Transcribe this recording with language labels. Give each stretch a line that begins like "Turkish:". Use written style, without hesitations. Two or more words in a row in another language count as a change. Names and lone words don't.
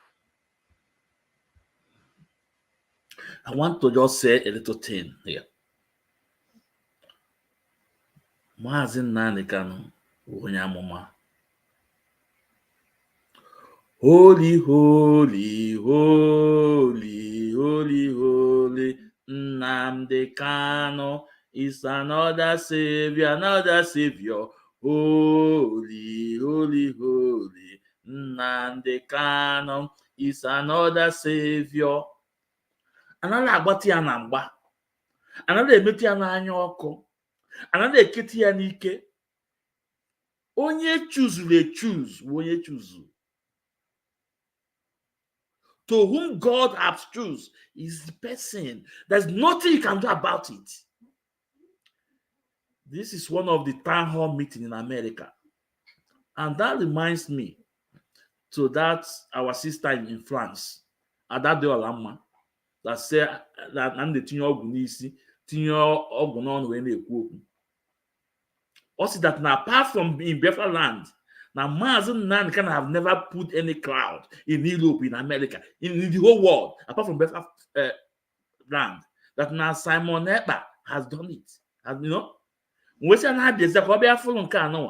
English: I want to just say a little thing here.
Igbo: Mazi Nnamdi Kanu, onye amụma.
English: Holy, holy, holy, holy, holy, Nnamdi Kanu is another savior, another savior. Holy, holy, holy, Nnamdi Kanu is another savior.
Igbo: Another agbati ya na mgba. Another emeti ya n'anya ọkụ. Another eketi ya n'ike. Onye choose, onye choose.
English: To whom God has choose is the person. There's nothing you can do about it. This is one of the town hall meetings in America. And that reminds me to that our sister in France, Adade Olama, that said that I'm the
Igbo: tinyo ọgwụ n'isi, tinyo ọgwụ n'ọnụ wee na-ekwu okwu.
English: Also that now apart from in Biafra land, now Mazi Nnamdi Kanu have never put any cloud in Europe, in America, in the whole world, apart from Biafra land. That now Simon Ekpa has done it. And you know, we say now there's a full on Kanoa.